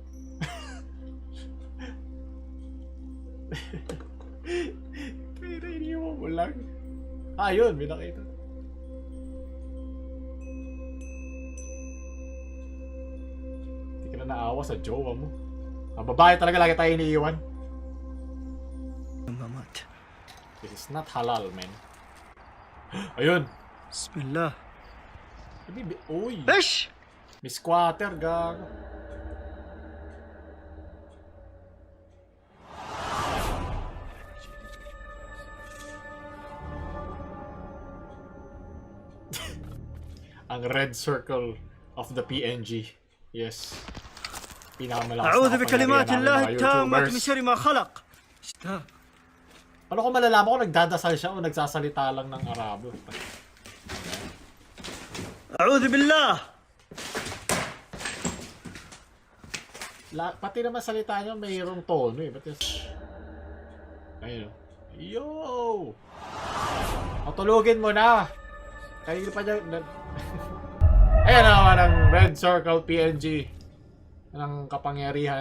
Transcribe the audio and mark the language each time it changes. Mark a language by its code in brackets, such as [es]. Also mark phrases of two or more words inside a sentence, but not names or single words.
[tl] Kaya iniwan mo lang. Yun, may nakita. Hindi ka na naawa sa jowa mo. Babae talaga lagi tayo iniiwan. [en] This is not halal, man. [tl] Ayun. Bismillah. Uy. Bish! May squatter, gago. [en] Ang red circle of the PNG. Yes. [tl] Pinakamalakas na [ar] أعوذ بكلمات الله [tl] kapangyarihan [ar] التامة [tl] ng mga [ar] من [tl] YouTubers. [ar] شر ما خلق. [tl] Paano ko malalaman kung nagdadasal siya o nagsasalita lang ng Arabo? [ar] أعوذ بالله. [tl] Pati naman salita niya mayroong tono eh. Ba't yung... Ayun. Yo! Patulugin mo na! Kanina pa niya... Ayan naman ang [en] red circle PNG [tl] ng kapangyarihan.